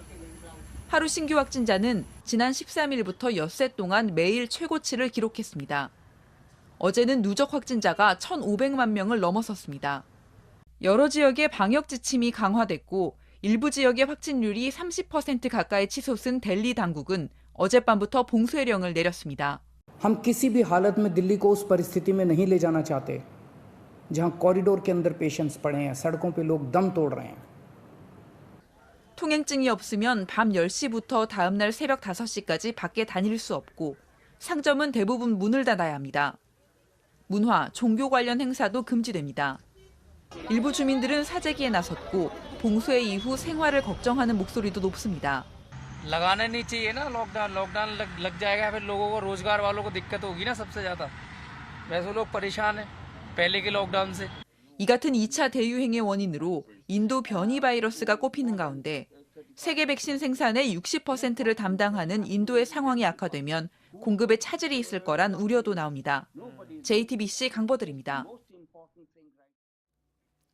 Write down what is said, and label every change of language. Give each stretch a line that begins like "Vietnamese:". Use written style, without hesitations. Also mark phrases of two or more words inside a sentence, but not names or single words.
Korean: 하루 신규 확진자는 지난 13일부터 엿새 동안 매일 최고치를 기록했습니다. 어제는 누적 확진자가 1,500만 명을 넘어섰습니다. 여러 지역의 방역 지침이 강화됐고 일부 지역의 확진율이 30% 가까이 치솟은 델리 당국은 어젯밤부터 봉쇄령을 내렸습니다.
Hindi: हम किसी भी हालत में दिल्ली को उस परिस्थिति में नहीं ले जाना चाहते जहां कॉरिडोर के अंदर पेशेंट्स पड़े हैं सड़कों पे लोग दम तोड़ रहे हैं.
Korean: 통행증이 없으면 밤 10시부터 다음 날 새벽 5시까지 밖에 다닐 수 없고 상점은 대부분 문을 닫아야 합니다. 문화, 종교 관련 행사도 금지됩니다. 일부 주민들은 사재기에 나섰고 봉쇄 이후 생활을 걱정하는 목소리도 높습니다.
Hindi: लगाना नहीं चाहिए ना लॉकडाउन लग जाएगा फिर लोगों को रोजगार वालों को दिक्कत होगी ना सबसे ज्यादा वैसे लोग परेशान हैं पहले के लॉकडाउन से.
Korean: 이 같은 2차 대유행의 원인으로 인도 변이 바이러스가 꼽히는 가운데 세계 백신 생산의 60%를 담당하는 인도의 상황이 악화되면 공급에 차질이 있을 거란 우려도 나옵니다. JTBC 강보들입니다.